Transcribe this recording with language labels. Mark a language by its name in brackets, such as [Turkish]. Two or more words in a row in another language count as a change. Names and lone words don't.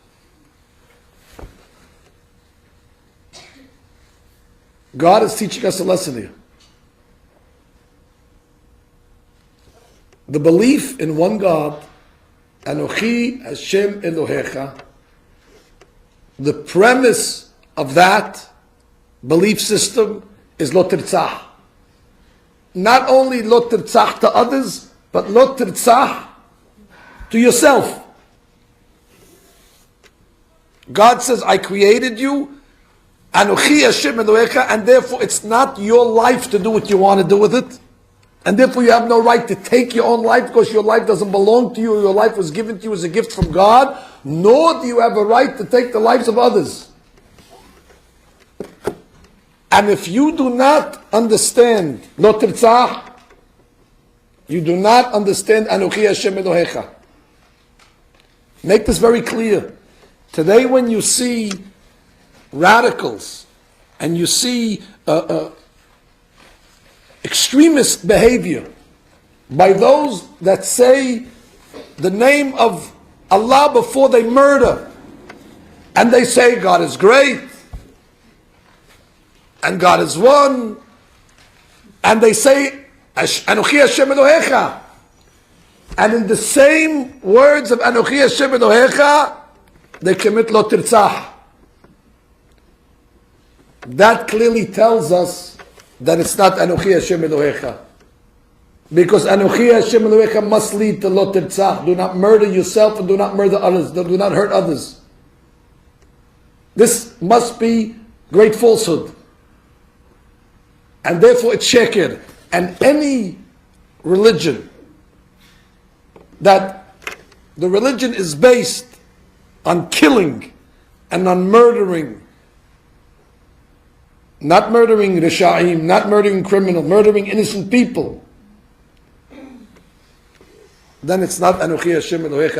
[English] God is teaching us a lesson here. The belief in one God, [Hebrew] אנכי ה' אלהיך, [English] the premise of that belief system is [Hebrew] לא תרצח. [English] Not only [Hebrew] לא תרצח [English] to others, but [Hebrew] לא תרצח [English] to yourself. God says, I created you, [Hebrew] אנכי ה' אלהיך, [English] and therefore it's not your life to do what you want to do with it. And therefore you have no right to take your own life because your life doesn't belong to you. Your life was given to you as a gift from God. Nor do you have a right to take the lives of others. And if you do not understand [Hebrew] לא תרצח, [English] you do not understand [Hebrew] אנכי ה' אלהיך. [English] Make this very clear. Today when you see radicals and you see extremist behavior by those that say the name of Allah before they murder, and they say God is great and God is one, and they say [Hebrew] אנכי ה' אלהיך, [English] and in the same words of [Hebrew] אנכי ה' אלהיך [English] they commit [Hebrew] לא תרצח. [English] That clearly tells us that it's not [Hebrew] אנכי ה' אלהיך. [English] Because [Hebrew] אנכי ה' אלהיך [English] must lead to [Hebrew] לא תרצח. [English] Do not murder yourself and do not murder others. Do not hurt others. This must be great falsehood. And therefore it's sheker. And any religion that the religion is based on killing and on murdering, not murdering Risha'im, not murdering criminal, murdering innocent people, then it's not [Hebrew] אנכי ה' אלהיך.